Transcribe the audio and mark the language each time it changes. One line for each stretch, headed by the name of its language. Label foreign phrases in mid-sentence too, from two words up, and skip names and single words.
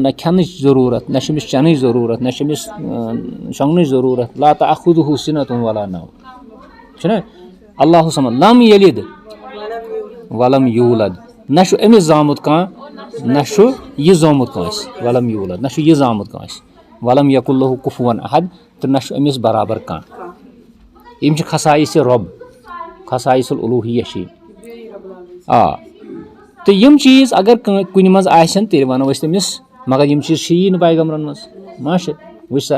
Kashmiri: نہ کھٮ۪نٕچ ضروٗرت نہ چھِ أمِس چٮ۪نٕچ ضروٗرت نہ چھِ أمِس شۄنٛگنٕچ ضروٗرت
Arabic: لا تأخُذُہُ سِنَةٌ ولا نوم
Kashmiri: چھُنہ
Arabic: اللہُ صمد لم یلد ولم یوٗلد
Kashmiri: نہ چھُ أمِس زامُت کانٛہہ نہ چھُ یہِ زامُت کٲنٛسہِ
Arabic: ولم یوٗلد
Kashmiri: نہ چھُ یہِ زامُت کٲنٛسہِ
Arabic: ولم یکُن لہوٗ کُفوَن احد
Kashmiri: تہٕ نہ چھُ أمِس برابر کانٛہہ یِم چھِ خصائصِ رۄب
Arabic: خصائص الالوٗہیہ
Kashmiri: چھِ آ تہٕ یِم چیٖز اگر کُنہِ منٛز آسن تیٚلہِ وَنو أسۍ تٔمِس مگر یِم چیٖز چھِیی نہٕ پیغمبرن منٛز ما چھِ وٕچھ سا